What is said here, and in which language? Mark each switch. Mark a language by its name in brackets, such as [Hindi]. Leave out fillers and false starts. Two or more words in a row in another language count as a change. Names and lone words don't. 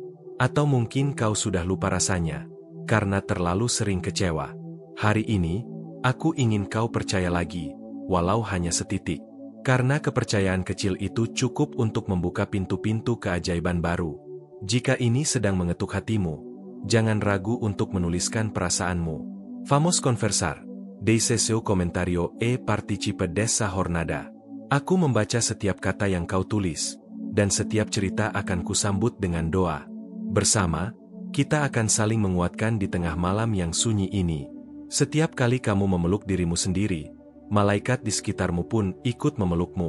[Indonesian] Atau mungkin kau sudah lupa rasanya, karena terlalu sering kecewa. Hari ini, aku ingin kau percaya lagi, walau hanya setitik. Karena kepercayaan kecil itu cukup untuk membuka pintu-pintu keajaiban baru. Jika ini sedang mengetuk hatimu, jangan ragu untuk menuliskan perasaanmu. [Portuguese] Vamos conversar. Deixe seu comentario e participe dessa jornada. [Indonesian] Aku membaca setiap kata yang kau tulis, dan setiap cerita akan kusambut dengan doa. Bersama, kita akan saling menguatkan di tengah malam yang sunyi ini. Setiap kali kamu memeluk dirimu sendiri, malaikat di sekitarmu pun ikut memelukmu.